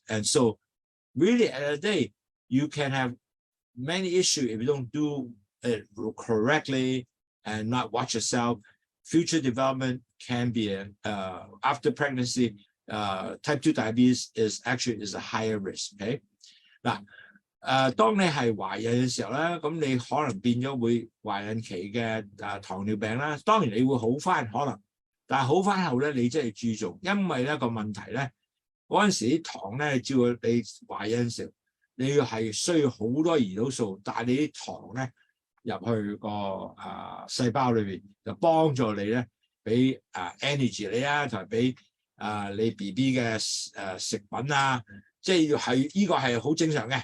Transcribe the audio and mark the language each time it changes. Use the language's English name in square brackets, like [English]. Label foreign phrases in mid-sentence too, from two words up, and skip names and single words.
[English] And so, really, at the end of the day, you can have many issues if you don't do it correctly and not watch yourself. Future development can be after pregnancy. Type 2 diabetes is a higher risk. [Cantonese] Okay， 嗱，當你係懷孕嘅時候咧，咁你可能變咗會懷孕期嘅糖尿病啦。當然你會好翻可能，但係好翻後咧，你真係注重，因為咧個問題咧嗰陣時啲糖咧，照你懷孕嘅時候，你要係需要好多胰島素，但係你啲糖咧入去個細胞裏邊，就幫助你咧俾energy 你啊，同埋俾你 BB 嘅食品啊，即係要係呢個係好正常嘅。